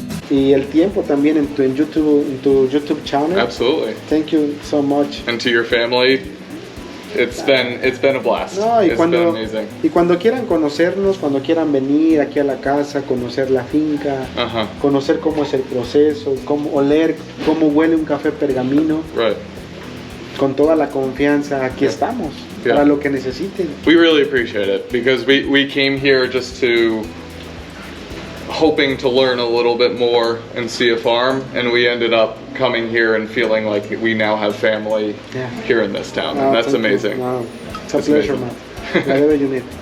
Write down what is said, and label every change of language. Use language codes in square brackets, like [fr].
[es] Y el tiempo también en tu YouTube channel. [en] Absolutely. Thank you so much. And to your family, it's been a blast. No, it's been amazing. [es] Y cuando quieran conocernos, cuando quieran venir aquí a la casa, conocer la finca, conocer cómo es el proceso, cómo oler, cómo huele un café pergamino. [en] Right. [es] con toda la confianza, aquí estamos, para lo que necesiten. [en] We really appreciate it because we came here just to hoping to learn a little bit more and see a farm, and we ended up coming here and feeling like we now have family here in this town. And that's amazing. Wow. It's a pleasure, Matt. Whatever you need.